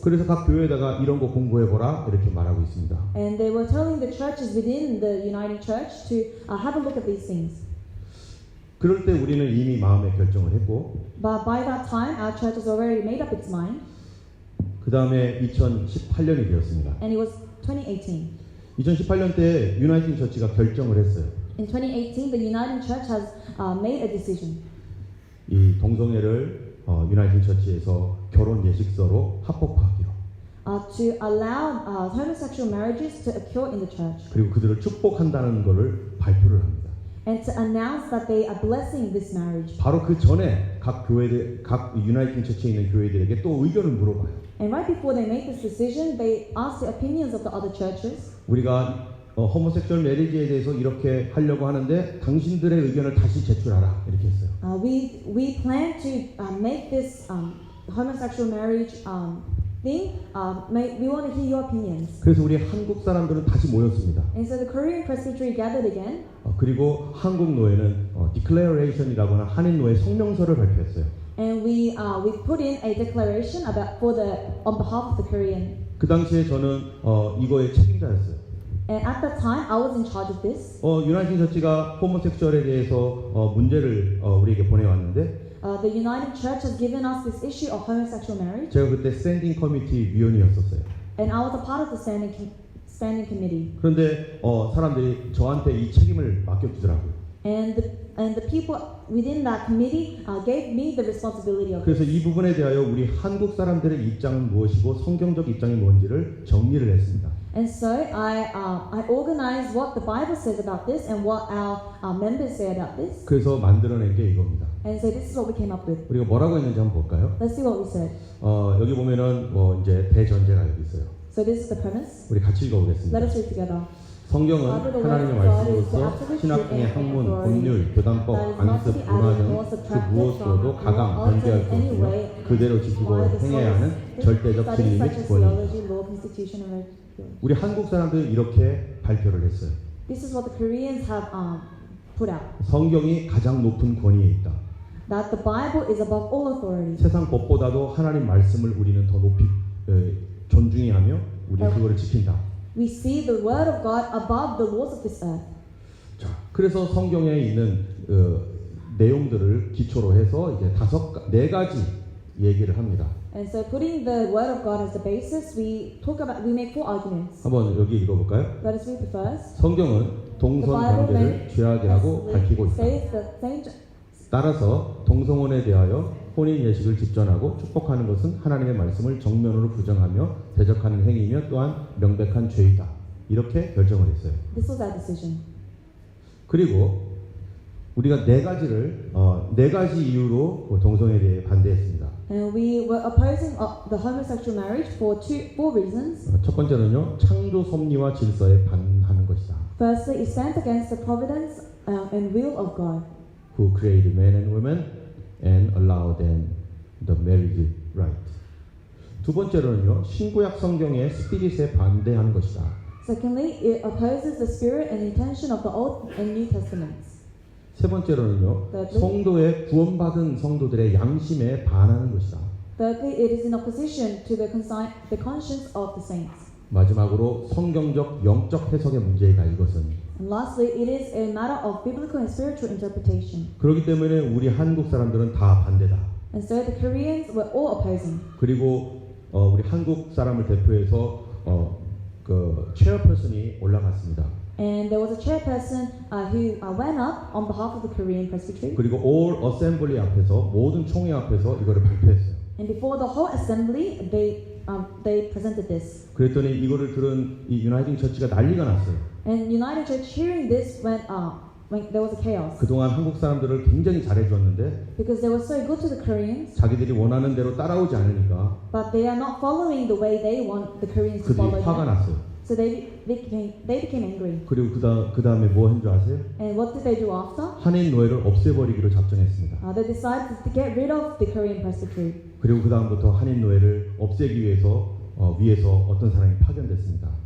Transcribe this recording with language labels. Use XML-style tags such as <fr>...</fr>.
<ko>그래서 각 교회에다가 이런 거 공부해보라 이렇게 말하고 있습니다.</ko> <en>And they were telling the churches within the Uniting Church to have a look at these things.</en> <ko>그럴 때 우리는 이미 마음의 결정을 했고</ko> <en>But by that time, our church has already made up its mind.</en> <ko>그 다음에 2018년이 되었습니다.</ko> <en>And it was 2018.</en> <ko>2018년 때 유나이팅 처치가 결정을 했어요.</ko> <en>In 2018, the Uniting Church has made a decision.</en> <ko>이 동성애를 유나이팅 처치에서 결혼 예식서로 합법화하기로.</ko> <en>To allow homosexual marriages to occur in the church.</en> <ko>그리고 그들을 축복한다는 것을 발표를 합니다.</ko> <en>And to announce that they are blessing this marriage.</en> <ko>바로 그 전에 각 유나이팅 처치에 있는 교회들에게 또 의견을 물어봐요.</ko> <en>And right before they made this decision, they asked the opinions of the other churches.</en> <ko>우리가 호모섹슈얼 메리지에 대해서 이렇게 하려고 하는데 당신들의 의견을 다시 제출하라 이렇게 했어요.</ko> <en>We plan to make this homosexual marriage thing. We want to hear your opinions.</en> <ko>그래서 우리 한국 사람들은 다시 모였습니다.</ko> <en>And so the Korean Presbytery gathered again.</en> <ko>그리고 한국 노회는 Declaration이라고 하는 한인 노회 성명서를 발표했어요.</ko> <en>And we put in a declaration on behalf of the Korean.</en> <ko>그 당시에 저는 이거의 책임자였어요.</ko> <en>And at that time, I was in charge of this.</en> <ko>유나이팅 처치가 호모섹슈얼에 대해서 문제를 우리에게 보내왔는데</ko> <en>The United Church has given us this issue of homosexual marriage.</en> <ko>제가 그때 스탠딩 커미티 위원이었었어요.</ko> <en>And I was a part of the standing committee.</en> <ko>그런데 사람들이 저한테 이 책임을 맡겨주더라고요.</ko> <en>And the people within that committee gave me the responsibility of</en> <ko>그래서</ko> <en>this.</en> <ko>이 부분에 대하여 우리 한국 사람들의 입장은 무엇이고 성경적 입장이 뭔지를 정리를 했습니다.</ko> <en>And so I organized what the Bible says about this and what our members say about this.</en> <ko>그래서 만들어낸 게 이겁니다.</ko> <en>And so this is what we came up with.</en> <ko>우리가 뭐라고 했는지 한번 볼까요?</ko> <en>Let's see what we said.</en> <ko>여기 보면은 이제 대전제가 여기 있어요.</ko> <en>So this is the premise.</en> <ko>우리 같이 읽어보겠습니다.</ko> <en>Let us read together.</en> <ko>성경은 하나님의 말씀으로서 신학의 학문, 법률, 교단법, 안습, 문화 등 그 무엇으로도 가감, 변개할 수 없으며 그대로 지키고 행해야 하는 절대적 진리 및 권위입니다. 우리 한국 사람들은 이렇게 발표를 했어요.</ko> <en>This is what the Koreans have put out.</en> <ko>성경이 가장 높은 권위에 있다.</ko> <en>That the Bible is above all authority.</en> <ko>세상 법보다도 하나님 말씀을 우리는 더 높이 존중히 하며 우리는 그거를 지킨다.</ko> <en>We see the word of God above the laws of this earth.</en> <ko>자, 그래서 성경에 있는 내용들을 기초로 해서 이제 네 가지 얘기를 합니다.</ko> <en>And so, putting the word of God as the basis, we make four arguments.</en> <ko>한번 여기 읽어볼까요?</ko> <en>Let us read the first.</en> <ko>성경은 동성 관계를 죄악이라고 밝히고 있다. 따라서 동성혼에 대하여 혼인 예식을 집전하고 축복하는 것은 하나님의 말씀을 정면으로 부정하며 대적하는 행위이며 또한 명백한 죄이다. 이렇게 결정을 했어요.</ko> <en>This was our decision.</en> <ko>그리고 우리가 네 가지 이유로 동성애에 대해 반대했습니다.</ko> <en>And we were opposing the homosexual marriage for four reasons.</en> <ko>첫 번째는요, 창조 섭리와 질서에 반하는 것이다.</ko> <en>Firstly, it stands against the providence and will of God. Who created men and women and allow them the marriage right.</en> <ko>두 번째로는요, 신구약 성경의 스피릿에 반대하는 것이다.</ko> <en>Secondly, it opposes the spirit and intention of the Old and New Testaments.</en> <ko>세 번째로는요,</ko> <en>Thirdly,</en> <ko>성도의 구원받은 성도들의 양심에 반하는 것이다.</ko> <en>thirdly, it is in opposition to the conscience of the saints.</en> <ko>마지막으로 성경적 영적 해석의 문제이다 이것은.</ko> <en>And lastly, it is a matter of biblical and spiritual interpretation.</en> <ko>그렇기 때문에 우리 한국 사람들은 다 반대다.</ko> <en>And so the Koreans were all opposing.</en> <ko>그리고 우리 한국 사람을 대표해서 그 체어퍼슨이 올라갔습니다.</ko> <en>And there was a chairperson who went up on behalf of the Korean Presbytery.</en> <ko>그리고</ko> <en>all assembly</en> <ko>앞에서 모든 총회 앞에서 이거를 발표했어요.</ko> <en>And before the whole assembly, they presented this.</en> <ko>그랬더니 이거를 들은 이 유나이팅 처치가 난리가 났어요.</ko> <en>And United Church hearing this when there was a chaos.</en> <ko>그동안 한국 사람들을 굉장히 잘해주었는데</ko> <en>Because they were so good to the Koreans,</en> <ko>자기들이 원하는 대로 따라오지 않으니까</ko> <en>but they are not following the way they want the Koreans to follow</en> <ko>그들이 화가</ko> <en>them.</en> <ko>났어요.</ko> <en>So they became angry.</en> <ko>그리고 그 다음에 뭐 한 줄 아세요?</ko> <en>And what did they do after?</en> <ko>한인 노예를 없애버리기로 작정했습니다.</ko> <en>They decided to get rid of the Korean Presbytery.</en> <ko>그리고 그 다음부터 한인 노예를 없애기 위해서 위에서 어떤 사람이 파견됐습니다.</ko>